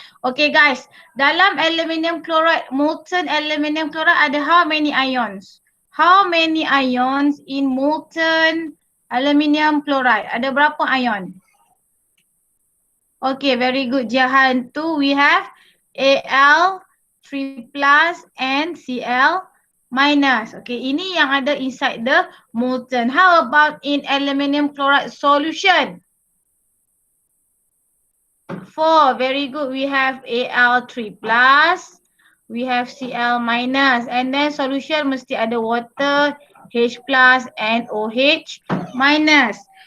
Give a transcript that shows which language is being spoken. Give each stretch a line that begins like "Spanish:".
English: Okay guys,
Malay: dalam
English: aluminium chloride, molten aluminium chloride
Malay: ada
English: how many ions? How many ions in molten aluminium chloride?
Malay: Ada berapa ion?
English: Okay, very good. Jahan tu we have Al 3 plus and Cl minus.
Malay: Okay, ini yang ada
English: inside the molten. How about in aluminium chloride solution? 4, very good. We have Al 3 plus, we have Cl minus, and then solution
Malay: mesti ada
English: water, H plus and OH minus.